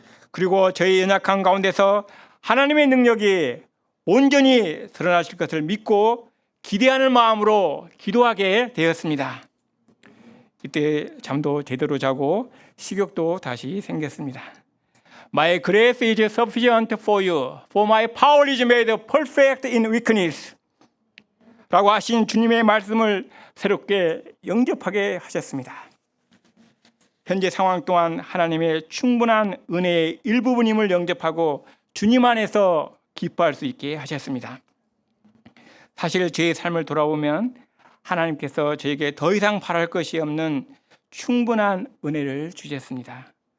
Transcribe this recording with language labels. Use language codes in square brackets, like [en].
[ko] 그리고 저희 연약한 가운데서 하나님의 능력이 온전히 드러나실 것을 믿고 기대하는 마음으로 기도하게 되었습니다. 이때 잠도 제대로 자고 식욕도 다시 생겼습니다. [en] My grace is sufficient for you, for my power is made perfect in weakness [ko] 라고 하신 주님의 말씀을 새롭게 영접하게 하셨습니다. 현재 상황 또한 하나님의 충분한 은혜의 일부분임을 영접하고 주님 안에서 기뻐할 수 있게 하셨습니다. 사실 제 삶을 돌아보면 하나님께서 저에게 더 이상 바랄 것이 없는 충분한 은혜를 주셨습니다.